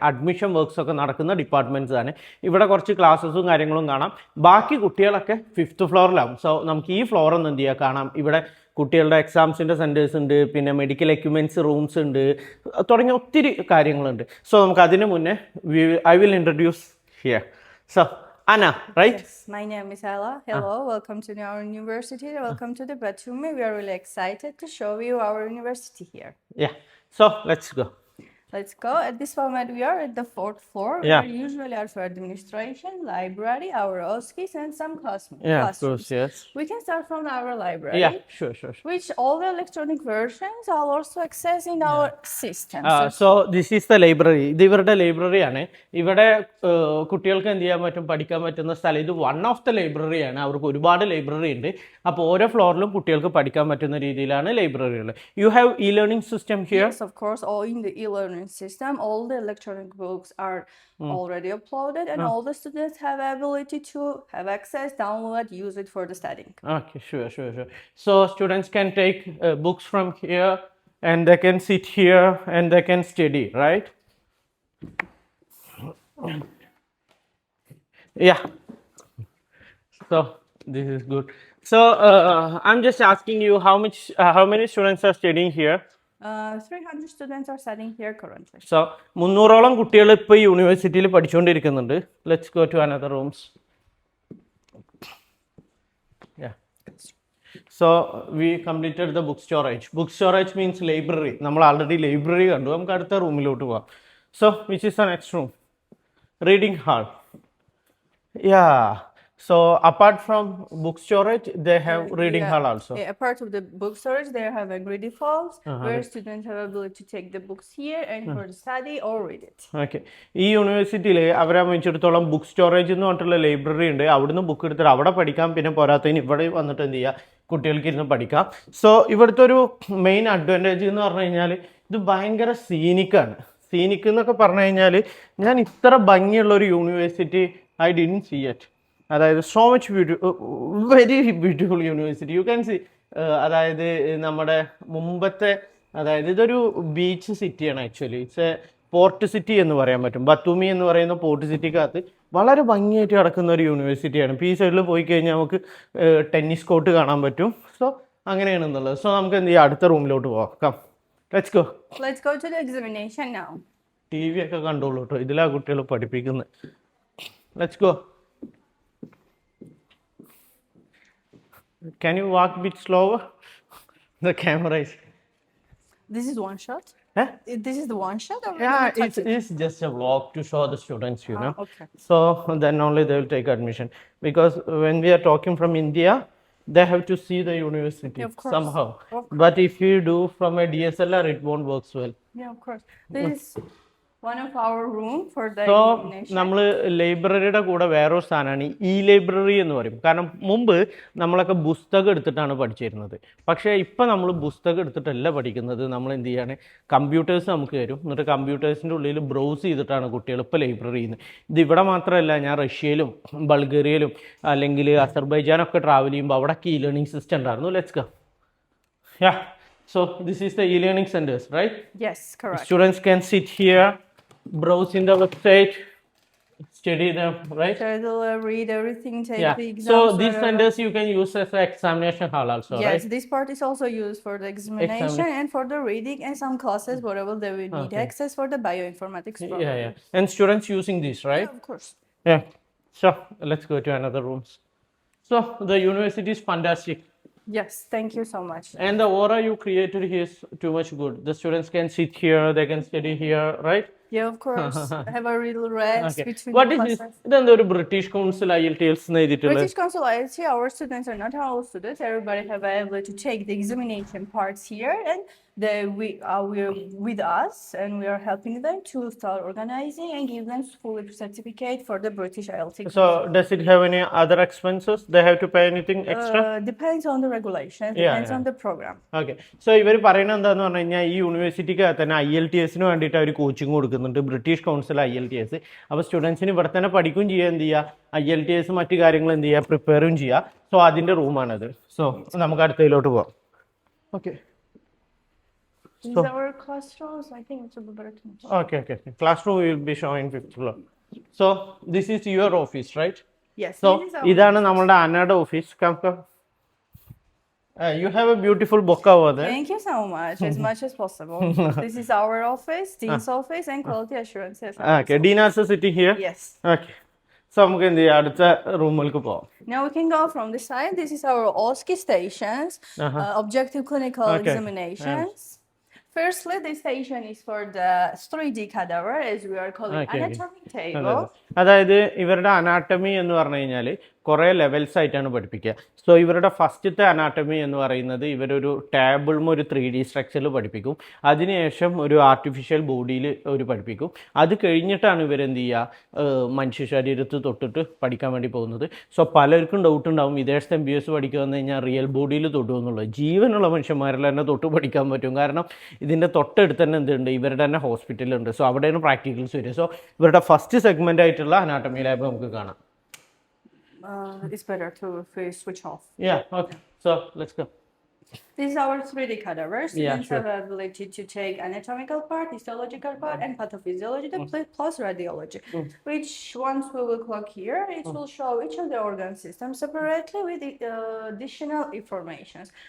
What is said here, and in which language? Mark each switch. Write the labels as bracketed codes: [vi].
[ml] Admission works ഒക്കെ നടക്കുന്ന departments ആണ്. ഇവിടെ കുറച്ച് ക്ലാസ്സസും കാര്യങ്ങളും കാണാം. ബാക്കി കുട്ടികളൊക്കെ 5th floor. സോ നമുക്ക് ഈ ഫ്ലോർ ഒന്ന് എന്ത് ചെയ്യാം, കാണാം. ഇവിടെ കുട്ടികളുടെ എക്സാംസിൻ്റെ സെൻറ്റേഴ്സ് ഉണ്ട്, പിന്നെ മെഡിക്കൽ എക്യുപ്മെൻറ്റ്സ് റൂംസ് ഉണ്ട്, തുടങ്ങിയ ഒത്തിരി കാര്യങ്ങളുണ്ട്. സോ നമുക്ക് അതിന് മുന്നേ [en] I will introduce here. So Anna, right? Yes, my name is Ella. Hello, welcome to our university. Welcome to the Batumi. We are really excited to show you our university here. Yeah, so let's go. Let's go. At this moment, we are at the fourth floor. Yeah. We usually are for administration, library, our OSCEs, and some Yeah, of classrooms. course, yes. We can start from our library, Yeah, sure. which all the electronic versions are also accessed in our system. So this is the library. [ml] ഇത് ഇവരുടെ ലൈബ്രറിയാണ്. ഇവിടെ കുട്ടികൾക്ക് എന്ത് ചെയ്യാൻ പറ്റും, പഠിക്കാൻ പറ്റുന്ന സ്ഥലം. ഇത് വൺ ഓഫ് ദ ലൈബ്രറിയാണ്. അവർക്ക് ഒരുപാട് ലൈബ്രറി ഉണ്ട്. അപ്പോൾ ഓരോ ഫ്ലോറിലും കുട്ടികൾക്ക് പഠിക്കാൻ പറ്റുന്ന രീതിയിലാണ് ലൈബ്രറികൾ. [en] You have e learning system here? Yes, of course. All in the e-learning system, all the electronic books are already uploaded, and all the students have ability to have access, download, use it for the studying. Okay, sure. So students can take books from here and they can sit here and they can study, right? Yeah. So this is good. So I'm just asking you how many students are studying here? 300 students are studying here currently. [ml] So 300ഓളം കുട്ടികൾ ഇപ്പോൾ ഈ യൂണിവേഴ്സിറ്റിയിൽ പഠിച്ചുകൊണ്ടിരിക്കുന്നുണ്ട്. [en] Let's go to another rooms. Yeah. So we completed the book storage. Book storage means library. [ml] നമ്മൾ already library കണ്ടു. നമുക്ക് അടുത്ത റൂമിലോട്ട് പോവാം. [en] So which is the next room? Reading hall. Yeah. So apart from book storage, they have reading hall also. Yeah, apart of the book storage, they have a reading halls where students have ability to take the books here and for the study or read it. [ml] Okay. ഈ യൂണിവേഴ്സിറ്റിയിൽ അവരെ സംബന്ധിച്ചിടത്തോളം book storage എന്ന് പറഞ്ഞിട്ടുള്ള library ഉണ്ട്. അവിടുന്ന് book എടുത്തിട്ട് അവിടെ പഠിക്കാം. പിന്നെ പോരാത്തതിന് ഇവിടെ വന്നിട്ട് എന്ത് ചെയ്യുക, കുട്ടികൾക്ക് ഇരുന്ന് പഠിക്കാം. സോ ഇവിടുത്തെ ഒരു മെയിൻ അഡ്വാൻറ്റേജ് എന്ന് പറഞ്ഞു കഴിഞ്ഞാൽ ഇത് ഭയങ്കര സീനിക്കാണ്. സീനിക്ക് എന്നൊക്കെ പറഞ്ഞു കഴിഞ്ഞാൽ ഞാൻ ഇത്ര ഭംഗിയുള്ള ഒരു university [en] I didn't see it. അതായത് so much very beautiful university. You can see. [ml] അതായത് നമ്മുടെ മുമ്പത്തെ, അതായത് ഇതൊരു ബീച്ച് സിറ്റിയാണ് actually. [en] it's a port city [ml] എന്ന് പറയാൻ പറ്റും. ബത്തൂമി എന്ന് പറയുന്ന പോർട്ട് സിറ്റിക്കകത്ത് വളരെ ഭംഗിയായിട്ട് കിടക്കുന്ന ഒരു യൂണിവേഴ്സിറ്റിയാണ്. ഇപ്പോൾ ഈ സൈഡിൽ പോയി കഴിഞ്ഞാൽ നമുക്ക് ടെന്നീസ് കോർട്ട് കാണാൻ പറ്റും. സോ അങ്ങനെയാണെന്നുള്ളത്. സോ നമുക്ക് എന്ത് ചെയ്യാം, അടുത്ത റൂമിലോട്ട് പോവാം. [en] Come, let's go. Let's go to the examination now. [ml] T V ഒക്കെ കണ്ടോളൂ കേട്ടോ, ഇതിലാ കുട്ടികൾ പഠിപ്പിക്കുന്നത്. [en] Let's go. Can you walk a bit slower? The camera is... This is one shot? Huh? This is the one shot? Or Yeah, it's just a vlog to show the students, you know. Okay. So then only they will take admission. Because when we are talking from India, they have to see the university Of course. somehow. Of course. But if you do from a DSLR, it won't work well. Yeah, of course. This is one of our room for the so examination. [ml] നമ്മൾ ലൈബ്രറിയുടെ കൂടെ വേറൊരു സാധനമാണ് ഈ library എന്ന് പറയും. കാരണം മുമ്പ് നമ്മളൊക്കെ പുസ്തകം എടുത്തിട്ടാണ് പഠിച്ചിരുന്നത്. പക്ഷേ ഇപ്പം നമ്മൾ പുസ്തകം എടുത്തിട്ടല്ല പഠിക്കുന്നത്. നമ്മൾ എന്ത് ചെയ്യാണ്, കമ്പ്യൂട്ടേഴ്സ് നമുക്ക് തരും. എന്നിട്ട് കമ്പ്യൂട്ടേഴ്സിൻ്റെ ഉള്ളിൽ ബ്രൗസ് ചെയ്തിട്ടാണ് കുട്ടികൾ ഇപ്പോൾ ലൈബ്രറിയിൽ നിന്ന്. ഇത് ഇവിടെ മാത്രമല്ല, ഞാൻ റഷ്യയിലും ബൾഗേറിയയിലും അല്ലെങ്കിൽ അസർബൈജാനൊക്കെ ട്രാവൽ ചെയ്യുമ്പോൾ അവിടെയൊക്കെ ഇ ലേണിംഗ് സിസ്റ്റം ഉണ്ടായിരുന്നു. [en] Let's go. Yeah. So this is the e-learning centers, right? Yes, correct. Students can sit here, browse in the website, study them, right? Read everything, take Yeah. the exams. So these whatever. centers you can use as an examination hall also, Yes, right? this part is also used for the examination and for the reading and some classes, whatever they will need access for the bioinformatics program. Yeah. And students using this, right? Yeah, of course. Yeah. So let's go to another rooms. So the university is fantastic. Yes, thank you so much. And the aura you created here is too much good. The students can sit here, they can study here, right? Yeah, of course. Have a little rest between What the is this? classes. [ml] ഇതെന്താ ഒരു British council IELTS എന്ന് എഴുതിയിട്ടുള്ളത്? [en] British Council IELTS, our students are not all students. Everybody have able to take the examination parts here, and we are with us, and we are helping them to start organizing and give them full certificate for the British IELTS exam. So does it have any other expenses? They have to pay anything extra? Depends on the regulations, Yeah, depends on the program. [ml] Okay. So ഇവർ പറയുന്നത് എന്താന്ന് പറഞ്ഞു കഴിഞ്ഞാൽ ഈ യൂണിവേഴ്സിറ്റിക്ക് തന്നെ IELTS വേണ്ടിയിട്ട് അവർ coaching കൊടുക്കുന്നുണ്ട്, British council IELTS. അപ്പോൾ സ്റ്റുഡൻസിന് ഇവിടെ തന്നെ പഠിക്കുകയും ചെയ്യുക, എന്ത് ചെയ്യുക, IELTS മറ്റു കാര്യങ്ങൾ എന്ത് ചെയ്യുക, പ്രിപ്പയറും ചെയ്യുക. സോ അതിൻ്റെ റൂമാണത്. സോ നമുക്ക് അടുത്തതിലോട്ട് പോവാം. Okay. [en] These are our classrooms. I think it's a better to Okay. Classroom will be showing 5th floor. So this is your office, right? Yes. So this is our [ml] ഇതാണ് നമ്മളുടെ അന്നയുടെ office. Come. [en] You have a beautiful book over there. Thank you so much as possible. This is our office, Dean's office, and quality assurance. Okay. Dean is sitting here. Yes. Okay. [ml] So നമുക്ക് എന്ത് ചെയ്യാം, അടുത്ത റൂമിലേക്ക് പോവാം. [en] Now we can go from this side. This is our OSCE stations, objective clinical Okay. examinations. Firstly, this station is for the 3D cadaver, as we are calling Okay, okay. anatomy [ml] അതെ, [en] table. [ml] അതെ. അതായത് ഇവരുടെ anatomy എന്ന് പറഞ്ഞു കഴിഞ്ഞാൽ കുറേ levels ആയിട്ടാണ് പഠിപ്പിക്കുക. സോ ഇവരുടെ ഫസ്റ്റത്തെ അനാട്ടമി എന്ന് പറയുന്നത് ഇവരൊരു ടേബിളും ഒരു 3D സ്ട്രക്ചറിൽ പഠിപ്പിക്കും. അതിനുശേഷം ഒരു ആർട്ടിഫിഷ്യൽ ബോഡിയിൽ ഒരു പഠിപ്പിക്കും. അത് കഴിഞ്ഞിട്ടാണ് ഇവരെന്ത് ചെയ്യുക, മനുഷ്യ ശരീരത്ത് തൊട്ടിട്ട് പഠിക്കാൻ വേണ്ടി പോകുന്നത്. സോ പലർക്കും ഡൗട്ട് ഉണ്ടാവും, വിദേശ MBBS പഠിക്കുക വന്നു കഴിഞ്ഞാൽ റിയൽ ബോഡിയിൽ തൊട്ടു എന്നുള്ളത്. ജീവനുള്ള മനുഷ്യന്മാരിൽ തന്നെ തൊട്ട് പഠിക്കാൻ പറ്റും. കാരണം ഇതിൻ്റെ തൊട്ടടുത്ത് തന്നെ എന്തുണ്ട്, ഇവരുടെ തന്നെ ഹോസ്പിറ്റലുണ്ട്. സോ അവിടെയാണ് പ്രാക്ടിക്കൽസ് വരിക. സോ ഇവരുടെ ഫസ്റ്റ് സെഗ്മെൻ്റ് ആയിട്ടുള്ള അനാട്ടമി ലാബ് നമുക്ക് കാണാം. [en] It's better to if we switch off. Yeah, okay. So let's go. This is our 3D cadaver. Yeah, Students sure. have the ability to take anatomical part, histological part, and pathophysiology plus radiology. Which once we will click here, it will show each of the organ systems separately with additional informations.